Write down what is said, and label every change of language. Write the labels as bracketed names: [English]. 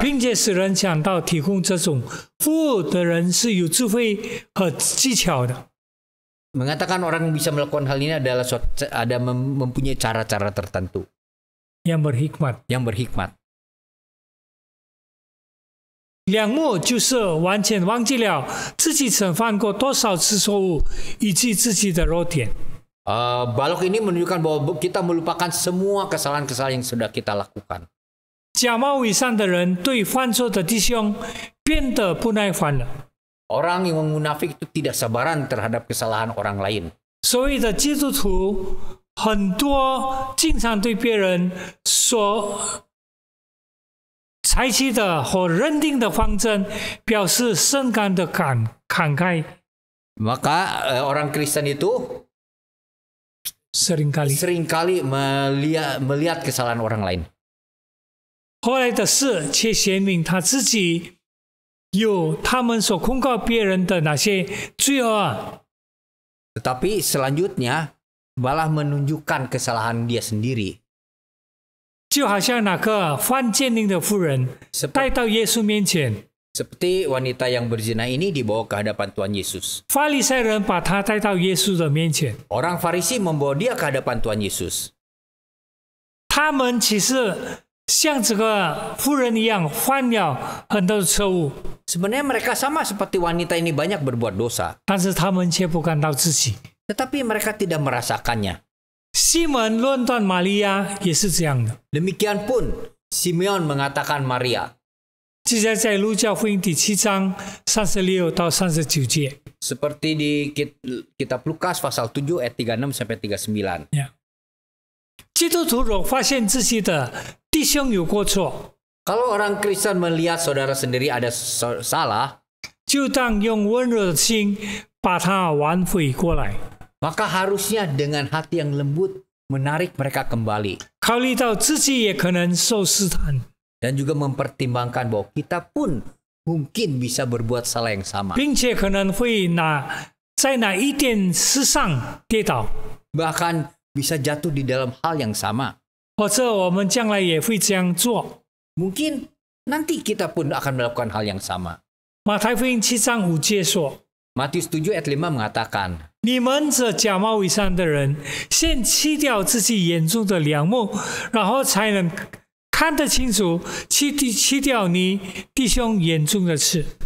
[Chinese] 并且使人想到提供这种服务的人是有智慧和技巧的。 [Indonesian] Mengatakan orang yang bisa melakukan hal ini adalah mempunyai cara-cara tertentu yang berhikmat. [Chinese] 两目就是完全忘记了自己曾犯过多少次错误，以及自己的弱点。 [Indonesian] balok ini menunjukkan bahwa kita melupakan semua kesalahan-kesalahan yang sudah kita lakukan. [Chinese] 假冒伪善的人对犯错的弟兄变得不耐烦了。 [Indonesian] Orang yang munafik itu tidak sabaran terhadap kesalahan orang lain. [Chinese] 所谓的基督徒，很多经常对别人所采取的或认定的方针，表示深感的慷慨。 [Indonesian] Maka orang Kristen itu seringkali melihat kesalahan orang lain. [Chinese] 后来的事却显明他自己有他们所控告别人的那些罪恶。 [Indonesian] Tetapi selanjutnya malah menunjukkan kesalahan dia sendiri. [Chinese] 就好像那个犯奸淫的妇人带到耶稣面前， [Indonesian] Seperti wanita yang berzina ini dibawa ke hadapan Tuhan Yesus. [Chinese] 法利赛人把他带到耶稣的面前， [Indonesian] Orang Farisi membawa dia ke hadapan Tuhan Yesus. [Chinese] 他们其实像这个妇人一样犯了很多的错误， [Indonesian] Sebenarnya mereka sama seperti wanita ini banyak berbuat dosa. [Chinese] 但是他们却不感到自己。 [Indonesian] Tetapi mereka tidak merasakannya. [Chinese] 西门论断玛利亚也是这样的。 [Indonesian] Demikian pun Simeon mengatakan Maria. [Chinese] 记载在路加福音第7章36到39节。 [Indonesian] Seperti di kitab Lukas pasal 7 ayat 36 sampai 39. [Chinese] 基督徒若发现自己的弟兄有过错， [Indonesian] Kalau orang Kristen melihat saudara sendiri ada salah, [Chinese] 就当用温柔的心把他挽回过来。 [Indonesian] maka harusnya dengan hati yang lembut menarik mereka kembali. [Chinese] 考虑到自己也可能受试探， [Indonesian] Dan juga mempertimbangkan bahwa kita pun mungkin bisa berbuat salah yang sama. [Chinese] 并且可能会在哪一点事上跌倒， [Indonesian] Bahkan bisa jatuh di dalam hal yang sama. [Chinese] 或者我们将来也会这样做。 [Indonesian] Mungkin nanti kita pun akan melakukan hal yang sama. [Chinese] 马太福音7章5节说： [Indonesian] Matius 7 ayat 5 mengatakan, [Chinese] 你们这假冒伪善的人，先弃掉自己眼中的梁木，然后才能看得清楚，弃掉你弟兄眼中的刺。